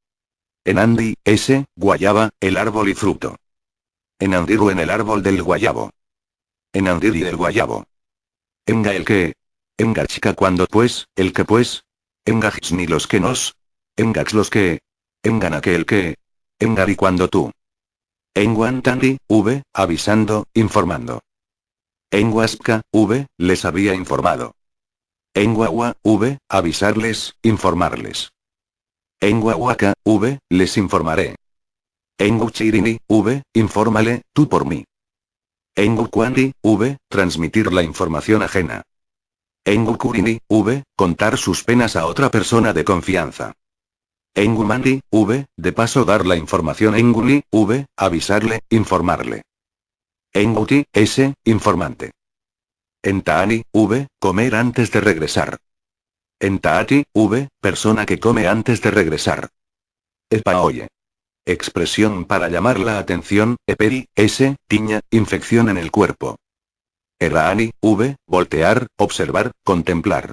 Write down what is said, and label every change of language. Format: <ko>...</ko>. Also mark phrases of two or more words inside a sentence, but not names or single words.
<es>Enandi, S, guayaba, el árbol y fruto. Enandiru en el árbol del guayabo. Enandiri del guayabo. Enga el que. Engachika cuando pues, el que pues. Engachni los que nos. Engach los que. Engana que el que. Engari cuando tú. Enguantandi, V, avisando, informando. Enguasca, V, les había informado. Enguagua, V, avisarles, informarles. Enguahuaca, V, les informaré. Enguchirini, V, infórmale, tú por mí. Engukwandi, V, transmitir la información ajena. Engukurini, V, contar sus penas a otra persona de confianza. Engumandi, V, de paso dar la información. Enguni, V, avisarle, informarle. Enguti, S, informante. Entaani, V, comer antes de regresar. Entaati, V, persona que come antes de regresar. Epaoye. Expresión para llamar la atención. Eperi, S, tiña, infección en el cuerpo. Eraani, V, voltear, observar, contemplar.</es>